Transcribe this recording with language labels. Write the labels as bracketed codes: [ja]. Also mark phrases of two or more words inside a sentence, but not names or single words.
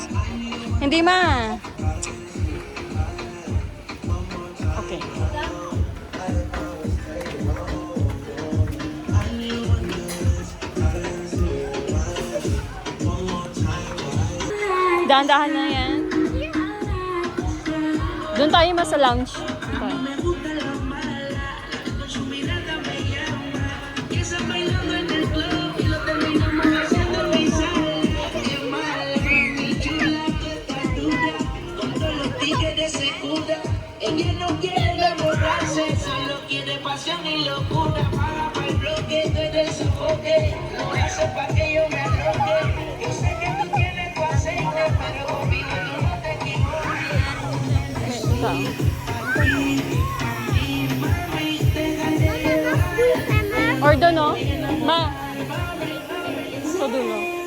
[tl] Hindi ma. Okay. Dahan-dahan na yan. Doon tayo mas sa lounge. Okay. [es] Ella no quiere enamorarse, solo quiere pasión y locura. Para el bloque, tú eres su boque. Lo hace pa' que yo me arroje. Yo sé que tú tienes tu aceite, pero conmigo tú no te equivoques. [tl] Or doon, no? Ma. So doon, no?